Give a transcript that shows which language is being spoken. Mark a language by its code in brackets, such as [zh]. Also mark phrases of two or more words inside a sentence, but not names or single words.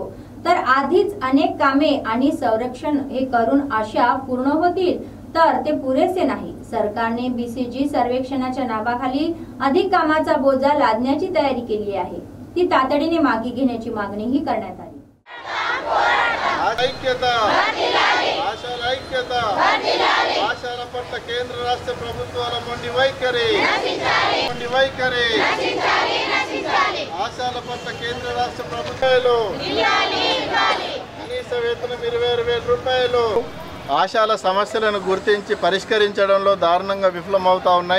[mr] तर आधीच अनेक कामे आणि संरक्षण हे करून आशा पूर्ण होतील तर ते पुरेसे नाही। सरकारने बीसीजी सर्वेक्षणाच्या नावाखाली अधिक कामाचा बोजा लादण्याची तयारी केली आहे, ती तातडीने मागे घेण्याची मागणीही करण्यात आली। [te] ఆశాల పట్ల కేంద్ర రాష్ట్ర ప్రభుత్వాల మొండి వైఖరి ఆశాల పట్ల కేంద్ర రాష్ట్ర ప్రభుత్వాలు కనీస వేతనం 26,000 రూపాయలు ఆశాల సమస్యలను గుర్తించి పరిష్కరించడంలో దారుణంగా విఫలమవుతా ఉన్నాయి।